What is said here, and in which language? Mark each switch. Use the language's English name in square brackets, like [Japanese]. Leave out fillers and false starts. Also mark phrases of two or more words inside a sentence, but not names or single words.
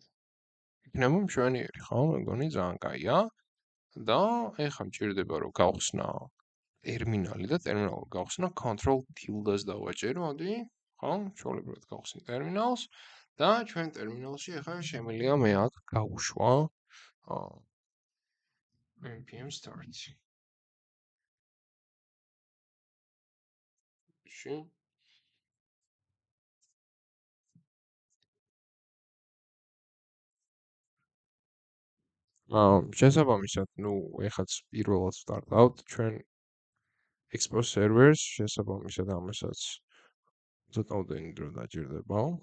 [Georgian] იქნება მშვენიერი, ხო? მეგონი ძალიან კაია. და ეხლა მჭირდება რომ გავხსნა ტერმინალი და ტერმინალს გავხსნა [English] Control tilde- [Georgian] ს დავაჭერ, მოდი, ხო? ჩვეულებრივად გავხსნი ტერმინალს და ჩვენ ტერმინალში ეხლა შემიძლია მე აქ გავუშვა [English] npm start. [Georgian] შესაბამისად, ნუ ეხაც პირველად სტარტავთ ჩვენ [English] Expo servers, [Georgian] შესაბამისად ამასაც ცოტაოდენი დრო დაჭირდება.